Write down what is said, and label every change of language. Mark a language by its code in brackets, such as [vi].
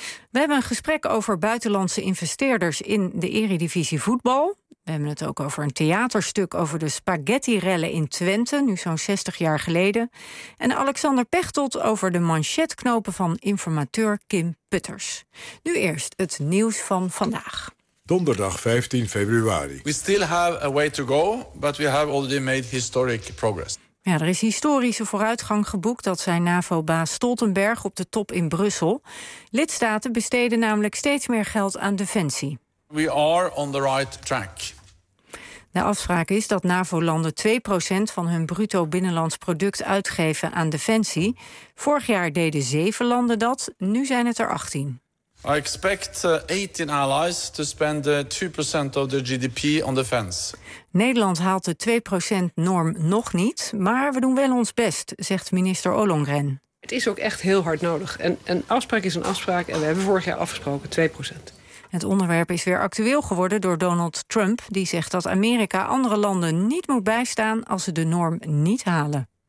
[nl] We hebben een gesprek over buitenlandse investeerders in de Eredivisie voetbal. We hebben het ook over een theaterstuk over de spaghetti-rellen in Twente, nu zo'n 60 jaar geleden. En Alexander Pechtold over de manchetknopen van informateur Kim Putters. Nu eerst het nieuws van vandaag. Donderdag 15 februari. [en] We still have a way to go, but we have already made historic progress. [nl] Ja, er is historische vooruitgang geboekt, dat zei NAVO-baas Stoltenberg op de top in Brussel. Lidstaten besteden namelijk steeds meer geld aan defensie. [en] We are on the right track. [nl] De afspraak is dat NAVO-landen 2% van hun bruto binnenlands product uitgeven aan defensie. Vorig jaar deden 7 landen dat, nu zijn het er 18. [en] I expect 18 allies to spend 2% of the GDP on defense. [nl] Nederland haalt de 2% norm nog niet, maar we doen wel ons best, zegt minister Ollongren. Het is ook echt heel hard nodig. Een afspraak is een afspraak en we hebben vorig jaar afgesproken 2%. Het onderwerp is weer actueel geworden door Donald Trump, die zegt dat Amerika andere landen niet moet bijstaan als ze de norm niet halen.